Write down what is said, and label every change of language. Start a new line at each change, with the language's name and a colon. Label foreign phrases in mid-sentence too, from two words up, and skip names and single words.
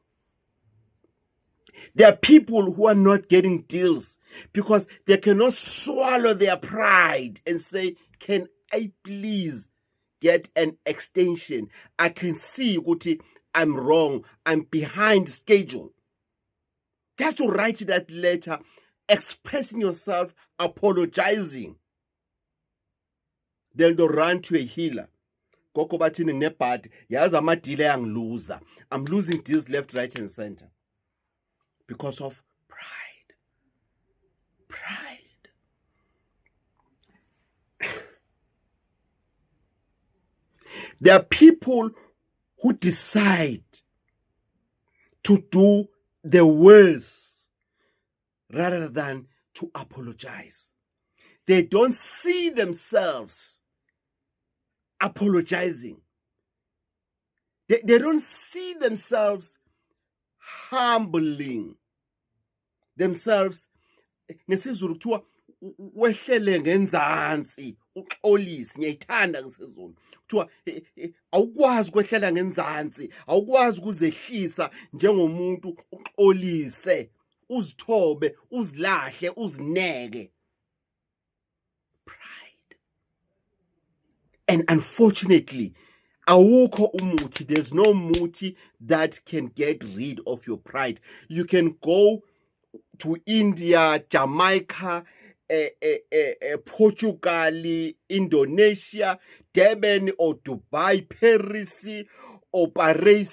English: There are people who are not getting deals because they cannot swallow their pride and say, can I please get an extension? I can see Guti, I'm wrong. I'm behind schedule. Just to write that letter, expressing yourself, apologizing. Then to run to a healer.
Zulu: Koko bathini nginebhadi yazi amadile angiluza.
English: I'm losing deals left, right, and center because of pride. There are people who decide to do the worst rather than to apologize. They don't see themselves apologizing. They don't see themselves humbling themselves.
Zulu: NgesiZulu kuthiwa wehlele ngenzansi uxolisi, ngiyayithanda ngesizulu. Kuthiwa awukwazi ukwehlela ngenzansi, awukwazi ukuzehlisa njengomuntu uxolise, uzithobe, uzilahle, uzineke.
English: And unfortunately,
Zulu: awukho umuthi.
English: There's no muti that can get rid of your pride. You can go to India, Jamaica, Portugal, Indonesia, Durban or Dubai, Paris or Paris.